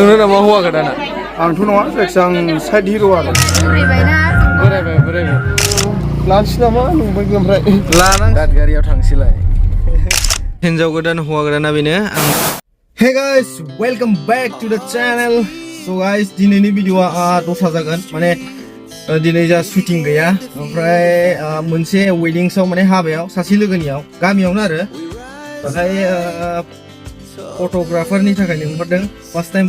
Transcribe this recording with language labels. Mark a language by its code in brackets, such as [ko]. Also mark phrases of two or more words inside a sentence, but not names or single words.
[brx] नोंनो नामा हौवा गोदाना? आंथ' नङा जायखिया आं साइड हिर' आरो बोरायबाय लानोसै नामा नंबाय ओमफ्राय लानां दादगारियाव थांसैलाय हिनजाव गोदान हौवा गोदाना बेनो आं [en] hey guys welcome back to the channel so guys [brx] दिनैनि भिडिअआ दस्रा जागोन माने दिनै जा शुटिं गैया ओमफ्राय मोनसे वेडिंसआव माने हाबायाव सासे लोगोनियाव गामियावनो आरो ओमफ्राय फट'ग्राफारनि थाखाय लिंहरदों [en] first time